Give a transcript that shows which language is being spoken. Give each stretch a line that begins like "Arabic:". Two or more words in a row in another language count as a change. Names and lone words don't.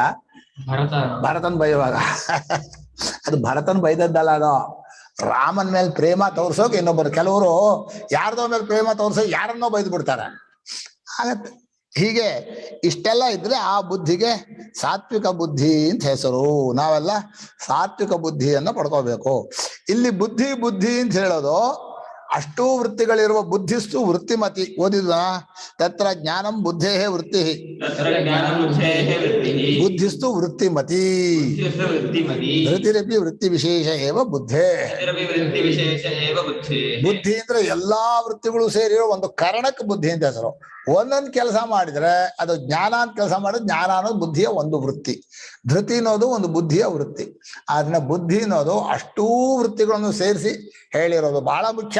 Kannada: ಭರತನ್ ಬೈಯುವಾಗ ಅದು ಭರತನ್ ಬೈದದ್ದಲ್ಲ, ಅದು ರಾಮನ್ ಮೇಲೆ ಪ್ರೇಮ ತೋರ್ಸೋಕೆ ಇನ್ನೊಬ್ಬರು, ಕೆಲವರು ಯಾರ್ದೋ ಮೇಲೆ ಪ್ರೇಮ ತೋರ್ಸೋಕೆ ಯಾರನ್ನೋ ಬೈದು ಬಿಡ್ತಾರೆ, ಆಗತ್ತೆ. ಹೀಗೆ ಇಷ್ಟೆಲ್ಲ ಇದ್ರೆ ಆ ಬುದ್ಧಿಗೆ ಸಾತ್ವಿಕ ಬುದ್ಧಿ ಅಂತ ಹೆಸರು. ನಾವೆಲ್ಲ ಸಾತ್ವಿಕ ಬುದ್ಧಿಯನ್ನು ಪಡ್ಕೋಬೇಕು. ಇಲ್ಲಿ ಬುದ್ಧಿ ಬುದ್ಧಿ ಅಂತ ಹೇಳೋದು ಅಷ್ಟೂ ವೃತ್ತಿಗಳಿರುವ
Sanskrit: ಬುದ್ಧಿಸ್ತು ವೃತ್ತಿಮತಿ. ಓದಿದ ತತ್ರ ಜ್ಞಾನಂ ಬುದ್ಧೇ ವೃತ್ತಿ, ಬುದ್ಧಿಸ್ತು ವೃತ್ತಿಮತಿ, ಧೃತಿರಪಿ ವೃತ್ತಿ ವಿಶೇಷ ಏವ ಬುದ್ಧೇ.
Kannada: ಬುದ್ಧಿ ಅಂದ್ರೆ ಎಲ್ಲಾ ವೃತ್ತಿಗಳು ಸೇರಿರೋ ಒಂದು ಕಾರಣಕ್ಕೆ ಬುದ್ಧಿ ಅಂತ ಹೆಸರು. ಒಂದೊಂದು ಕೆಲಸ ಮಾಡಿದ್ರೆ ಅದು ಜ್ಞಾನ ಅಂತ ಕೆಲಸ ಮಾಡಿದ್ರೆ ಜ್ಞಾನ ಅನ್ನೋದು ಬುದ್ಧಿಯ ಒಂದು ವೃತ್ತಿ, ಧೃತಿ ಅನ್ನೋದು ಒಂದು ಬುದ್ಧಿಯ ವೃತ್ತಿ. ಅದನ್ನ ಬುದ್ಧಿ ಅನ್ನೋದು ಅಷ್ಟೂ ವೃತ್ತಿಗಳನ್ನು ಸೇರಿಸಿ ಹೇಳಿರೋದು ಬಹಳ ಮುಖ್ಯ.